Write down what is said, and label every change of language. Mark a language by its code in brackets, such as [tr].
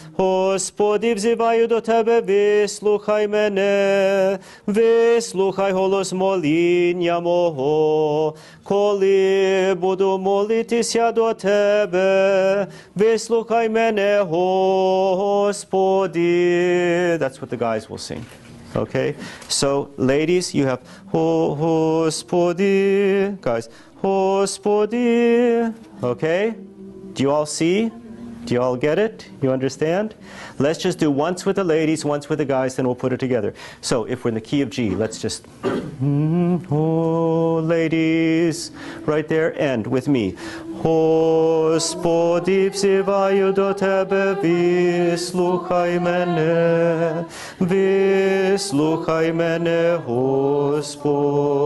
[uk] Господи, взиваю до Тебе, вислухай мене, вислухай голос моління мого. Коли буду молитися до Тебе, вислухай мене, Господи. [en] That's what the guys will sing. Okay? So, ladies, you have Господи. Guys, Господи. Okay? Do you all see? Do you all get it? You understand? Let's just do once with the ladies, once with the guys, then we'll put it together. So, if we're in the key of G, let's just... Oh, ladies, right there, and with me. [uk] Господи, взиваю до Тебе, вислухай мене, вислухай мене, Господи.